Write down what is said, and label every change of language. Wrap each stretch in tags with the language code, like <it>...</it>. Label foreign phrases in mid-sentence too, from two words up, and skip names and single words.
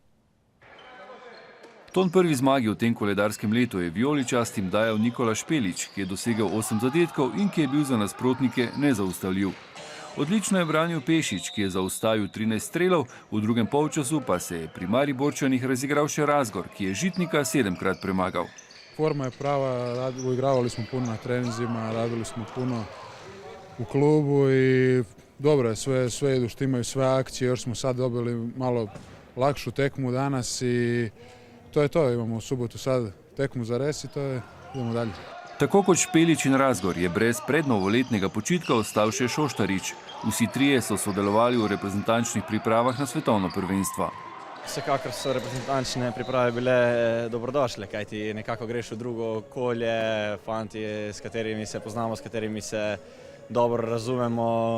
<sl>Ton prvi zmagi v tem koledarskem letu je vijoličastim dajal Nikola Špelič, ki je dosegel 8 zadetkov in ki je bil za nasprotnike nezaustavljiv. Odlično je branil Pešič, ki je zaustavil 13 strelov, v drugem polčasu pa se je pri Mariborčanih razigral še Razgor, ki je Žitnika 7-krat premagal.</sl> <hr>Forma je prava, igravali smo puno na treninzima, radili smo puno u klubu i dobro je, sve idu što imaju sve akcije, još smo sad dobili malo lakšu tekmu danas i to je to, imamo u subotu sad tekmu</hr> <sl>za res</sl> <hr>i to je, idemo dalje.</hr> <sl>Tako kot Špelič in Razgor je brez prednovoletnega počitka ostal še Šoštarič. Vsi trije so sodelovali v reprezentančnih pripravah na svetovno prvenstvo. Vsekakor so reprezentančne priprave bile dobrodošle, kajti nekako greš v drugo okolje, fanti, s katerimi se poznamo, s katerimi se dobro razumemo.</sl>